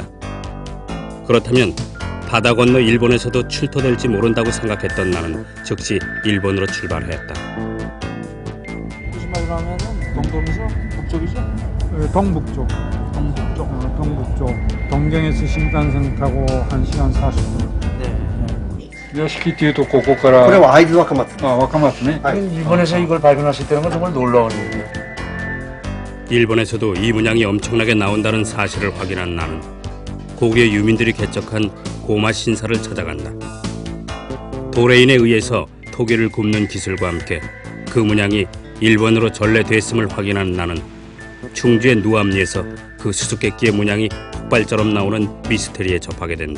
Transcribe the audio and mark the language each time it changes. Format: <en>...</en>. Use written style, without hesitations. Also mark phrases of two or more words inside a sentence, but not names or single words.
<ko>그렇다면 바다 건너 일본에서도 출토될지 모른다고 생각했던 나는 즉시 일본으로 출발했다. 무슨 말을 하면은 동도에서 북쪽이죠? 동북쪽. 동북쪽. 동경에서 신간선 타고 1시간 40분. 네.</ko> <ja>よしきっていうとここからこれは会津若松。若松ね。</ja> <ko>일본에서 이걸 발견하셨다는 건 정말 놀라운 일이에요. 일본에서도 이 문양이 엄청나게 나온다는 사실을 확인한 나는 고구려 유민들이 개척한 고마 신사를 찾아간다. 도레인에 의해서 토기를 굽는 기술과 함께 그 문양이 일본으로 전래됐음을 확인한 나는 충주의 누암리에서 그 수수께끼의 문양이 폭발처럼 나오는 미스테리에 접하게 된다.</ko>